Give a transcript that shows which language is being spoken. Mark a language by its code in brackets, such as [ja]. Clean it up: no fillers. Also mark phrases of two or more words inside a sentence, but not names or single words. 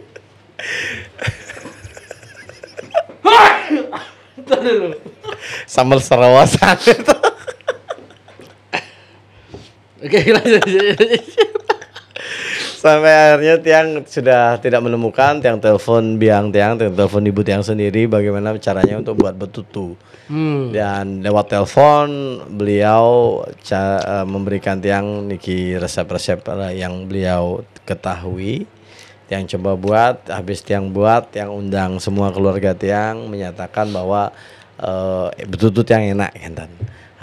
[id] Sambal serawasan itu. Oke, lanjut. Sampai akhirnya Tiang sudah tidak menemukan, Tiang telepon biang Tiang telepon ibu Tiang sendiri bagaimana caranya untuk buat betutu. Dan lewat telepon beliau memberikan Tiang niki resep-resep yang beliau ketahui. Tiang coba buat, habis Tiang buat, Tiang undang semua keluarga Tiang, menyatakan bahwa betutu Tiang enak kan.